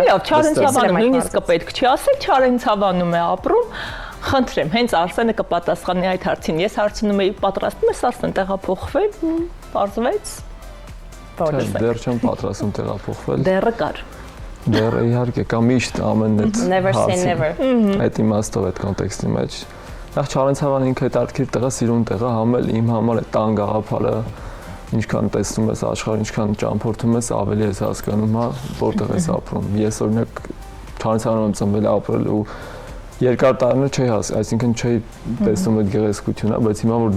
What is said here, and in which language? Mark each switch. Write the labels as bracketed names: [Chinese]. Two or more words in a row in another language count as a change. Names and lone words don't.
[Armenian] Լավ, Չարենցավանում նույնիսկ պետք չի ասել, Չարենցավանում է ապրում։ Խնդրեմ, հենց Արսենը կպատասխանի այդ հարցին։ Ես հարցնում էի, պատրաստվում ես Արսեն տեղափոխվել, պարզվեց ոչ։ Դեռ չեմ պատրաստում տեղափոխվել։ Դեռը կար։ Դեռ իհարկե կա միշտ ամեն այդ [English] Never say never։ [Armenian] Այդ իմաստով այդ կոնտեքստի մեջ։ Նախ Չարենցավանը ինքը հետաքրքիր տեղ է, սիրուն տեղ է, համել իմ համար է տան գաղափարը, ինչքան տեսնում ես աշխարհը, ինչքան ճամփորդում ես, ավելի ես հասկանում, հա, որտեղ ես ապրում։ Ես օրինակ Չարենցավանում եմ ծնվել, ապրել ու երկար տարիներ չի այսինքն չի տեսնում այդ գեղեցկությունը, բայց հիմա որ